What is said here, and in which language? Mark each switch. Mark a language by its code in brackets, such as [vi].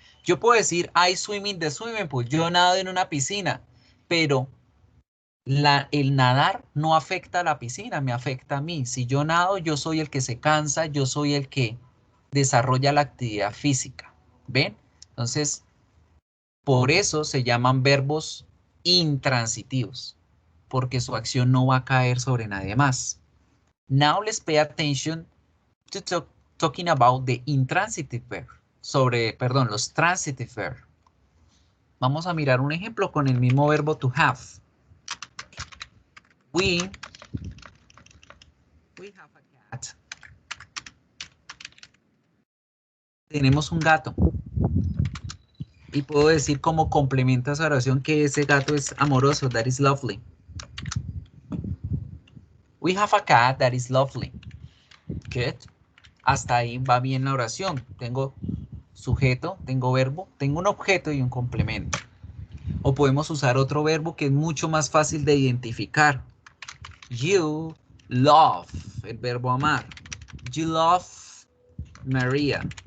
[es] Yo puedo decir, [en] I swim in the swimming pool. [es] Yo nado en una piscina, pero el nadar no afecta a la piscina, me afecta a mí. Si yo nado, yo soy el que se cansa, yo soy el que desarrolla la actividad física. ¿Ven? Entonces, por eso se llaman verbos intransitivos, porque su acción no va a caer sobre nadie más. [en] Now let's pay attention to talking about the intransitive verb. Los transitive verb. [es] Vamos a mirar un ejemplo con el mismo verbo to have. [en] We have a cat. [es] Tenemos un gato. Y puedo decir como complemento a esa oración que ese gato es amoroso. [en] That is lovely. We have a cat that is lovely. Good. [es] Hasta ahí va bien la oración. Tengo sujeto, tengo verbo, tengo un objeto y un complemento. O podemos usar otro verbo que es mucho más fácil de identificar. [en] You love, [es] el verbo amar. [en] You love Maria.